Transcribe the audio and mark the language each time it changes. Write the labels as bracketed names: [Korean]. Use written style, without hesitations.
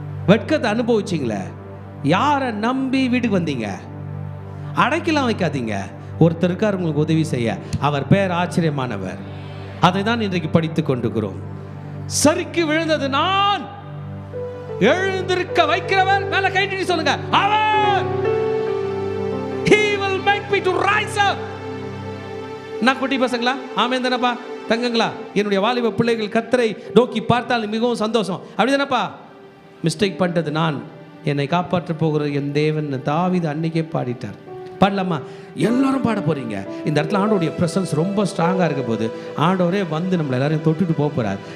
[Tamil] வெட்கத்தை அனுபவிச்சிங்களே, யாரை நம்பி வீட்டுக்கு வந்தீங்க? அடைக்கலாம் வைக்காதீங்க. ஒருத்தர் இருக்கார் உங்களுக்கு உதவி செய்ய. அவர் பேர் ஆச்சரியமானவர். அதை தான் இன்றைக்கு படித்துக் கொண்டிருக்கிறோம். சறுக்கி விழுந்தது நான், எழுந்திருக்க வைக்கிறவர். மேல கைட்டி சொல்லுங்க, அவர். [English] He will make me to rise up. [Tamil] நான் குட்டி பசங்களா? ஆமென் தானப்பா? தங்கங்களா? என்னுடைய வாலிப பிள்ளைகள் கர்த்தரை நோக்கி பார்த்தால் மிகவும் சந்தோஷம். அப்படிதானப்பா? மிஸ்டேக் பண்ணிட்டது நான், என்னை காப்பாற்ற போகிற என் தேவன் தாவீது அன்னைக்கே பாடிட்டார். பாடலாமா? எல்லாரும் பாட போறீங்க. இந்த இடத்துல ஆண்டவருடைய பிரசன்ஸ் ரொம்ப ஸ்ட்ராங்காக இருக்க போது ஆண்டவரே வந்து நம்மளை எல்லாரையும் தொட்டுட்டு போக போறார்.